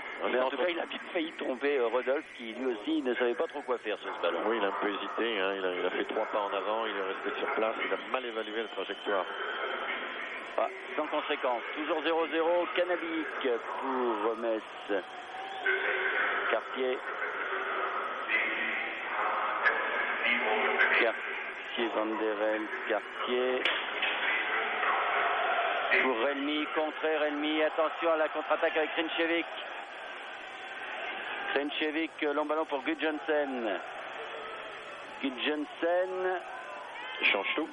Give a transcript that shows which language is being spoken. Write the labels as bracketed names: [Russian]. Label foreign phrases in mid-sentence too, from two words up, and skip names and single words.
[French] Mais en tout cas, il a bien failli tromper Rodolphe qui lui aussi ne savait pas trop quoi faire sur ce ballon. Oui, il a un peu hésité. Hein. Il a fait 3 pas en avant, il est resté sur place, il a mal évalué la trajectoire. Ah, sans conséquence. Toujours 0-0. Canabillic pour Metz. Cartier. Van der Elst, Cartier. Pour Relmi, contré Relmi. Attention à la contre-attaque avec Krenchevik. Krenchevik, long ballon pour Gudjonsen. Gudjonsen. Il change tout.